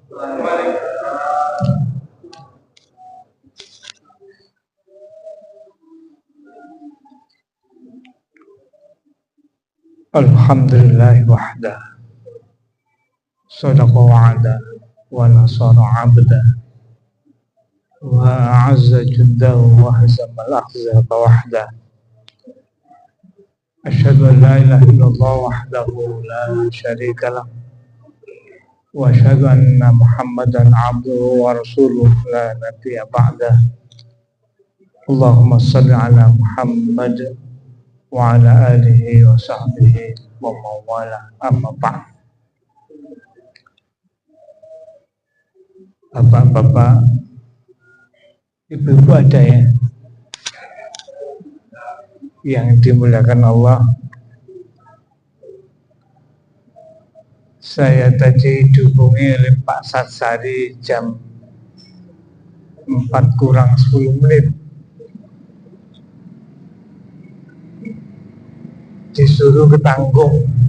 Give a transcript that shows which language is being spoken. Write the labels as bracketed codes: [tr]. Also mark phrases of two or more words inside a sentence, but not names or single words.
[ar] الحمد لله وحده صدق وعده ونصر عبده وأعز جنده وهزم الأحزاب وحده. أشهد أن لا إله إلا الله وحده لا شريك له وأشهد أن محمدا عبده ورسوله لا نبي بعده. اللهم صل على محمد وعلى آله وصحبه وموالاه أما بعد. [id] Bapak-bapak, ibu-ibu ada ya yang dimuliakan Allah. Saya tadi dihubungi oleh Pak Satsari jam 4 kurang 10 menit, disuruh ke Tanggung.